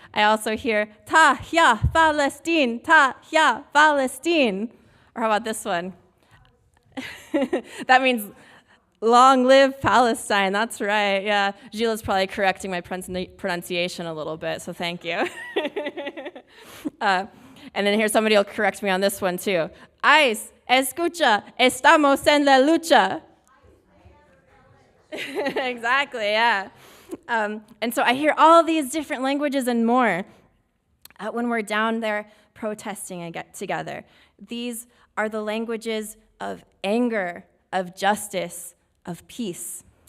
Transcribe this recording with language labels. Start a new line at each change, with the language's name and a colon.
English: I also hear,
Arabic: Tahya Palestine, Tahya Palestine.
English: Or how about this one? That means long live Palestine. That's right. Yeah, Gila's probably correcting my pronunciation a little bit, so thank you. And then here somebody will correct me on this one too.
Spanish: Ice, escucha, estamos en la lucha.
English: Exactly, yeah. And so I hear all these different languages and more when we're down there protesting together. These are the languages of anger, of justice, of peace.